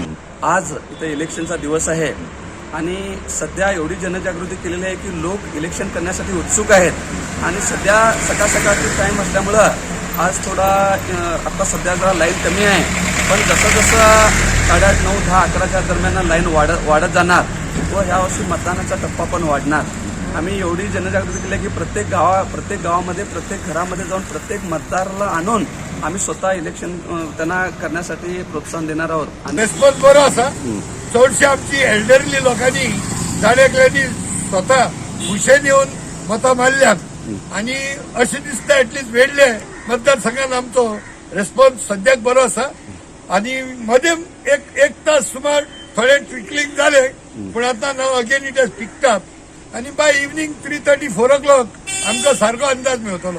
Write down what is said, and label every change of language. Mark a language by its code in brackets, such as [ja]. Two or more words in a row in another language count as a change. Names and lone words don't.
[mr] आज इथं इलेक्शनचा दिवस आहे आणि सध्या एवढी जनजागृती केलेली आहे की लोक इलेक्शन करण्यासाठी उत्सुक आहेत आणि सध्या सकाळची टाईम असल्यामुळं आज थोडा आता सध्या जरा लाईन कमी आहे, पण जसं 8:30, 9, 10, 11च्या दरम्यान लाईन वाढत जाणार व यावर्षी मतदानाचा टप्पा पण वाढणार. आम्ही एवढी जनजागृती केली की प्रत्येक गावामध्ये प्रत्येक घरामध्ये जाऊन प्रत्येक मतदाराला आणून आम्ही स्वतः इलेक्शन त्यांना करण्यासाठी प्रोत्साहन देणार आहोत. [kok] रिस्पॉन्स बरो आसा. चडशी आमची एल्डरली लोकांनी जाणेकल्यांनी स्वतः हुशेन येऊन मतां मारल्यात आणि अशें दिसता एटलीस्ट वेळले मतदारसंघात आमचो रिस्पॉन्स सद्याक बरो आसा आणि मध्ये एक तास सुमार थोडे ट्रिकलिंग जाले, पूण आता [en] now again it has picked up [kok] आणि [en] by evening [kok] 3:30, 4 o'clock आमकां सारको अंदाज मेळटलो.